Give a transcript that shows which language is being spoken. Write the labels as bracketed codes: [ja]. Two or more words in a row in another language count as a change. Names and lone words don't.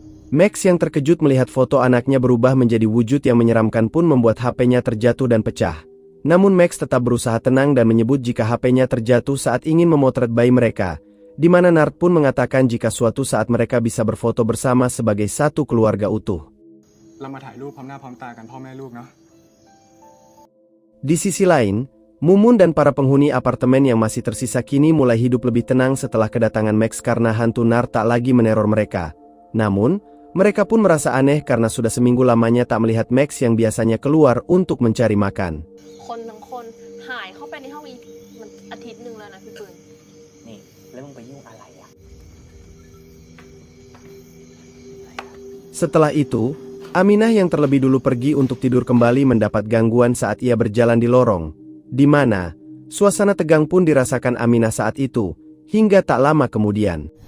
[id] Max yang terkejut melihat foto anaknya berubah menjadi wujud yang menyeramkan pun membuat HP-nya terjatuh dan pecah. Namun Max tetap berusaha tenang dan menyebut jika HP-nya terjatuh saat ingin memotret bayi mereka, di mana Nart pun mengatakan jika suatu saat mereka bisa berfoto bersama sebagai satu keluarga utuh. [th] เรามาถ่ายรูปพร้อมหน้าพร้อมตากันพ่อแม่ลูกเนาะ [id] Di sisi lain, Mumun dan para penghuni apartemen yang masih tersisa kini mulai hidup lebih tenang setelah kedatangan Max karena hantu Nart tak lagi meneror mereka. Namun, mereka pun merasa aneh karena sudah seminggu lamanya tak melihat Max yang biasanya keluar untuk mencari makan. [th] คนทั้งคนหายเข้าไปในห้องอีกมันอาทิตย์หนึ่งแล้วนะพี่ปืน นี่ แล้วมึงไปยุ่งอะไรอ่ะ [id] Setelah itu, Aminah yang terlebih dulu pergi untuk tidur kembali mendapat gangguan saat ia berjalan di lorong, di mana suasana tegang pun dirasakan Aminah saat itu, hingga tak lama kemudian.